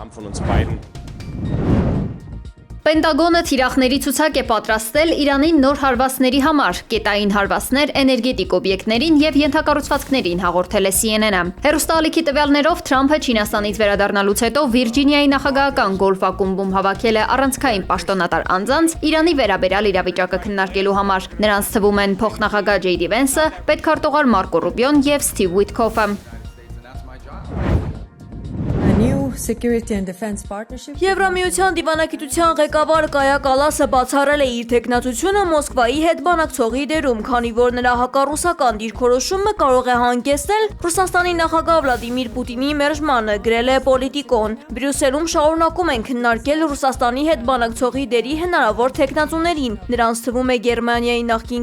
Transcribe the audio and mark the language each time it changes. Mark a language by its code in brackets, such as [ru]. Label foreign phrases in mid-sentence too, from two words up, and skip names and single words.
[hy] Պենտագոնը թիրախների ցուցակ է պատրաստել Իրանի նոր հարվածների համար, կետային հարվածներ էներգետիկ օբյեկտներին եւ ենթակառուցվածքներին հաղորդել է CNN-ը։ Հեռուստաալիքի տվյալներով Թրամփը Չինաստանից վերադառնալուց հետո Վիրջինիայի նախագահական գոլֆ ակումբում հավաքել է առանցքային պաշտոնատար անձանց Իրանի վերաբերյալ իրավիճակը քննարկելու համար։ Նրանց թվում են փոխնախագահ Ջեյ Դի Վենսը, պետքարտուղար Մարկո Ռուբիոն եւ Սթիվ Ուիթքոֆը։ [en] security and defense partnership. [hy] Եվրամիության դիվանագիտության ղեկավար Կայա Կալասը բացառել է իր թեկնածությունը Մոսկվայի հետ բանակցողի դերում, քանի որ նրա հակառուսական դիրքորոշումը կարող է հանգեցնել Ռուսաստանի նախագահ Վլադիմիր Պուտինի մերժմանը, գրել է Պոլիտիկոն։ Բրյուսելում շարունակում են քննարկել Ռուսաստանի հետ բանակցողի դերի հնարավոր թեկնածուներին։ Նրանց թվում է Գերմանիայի նախկին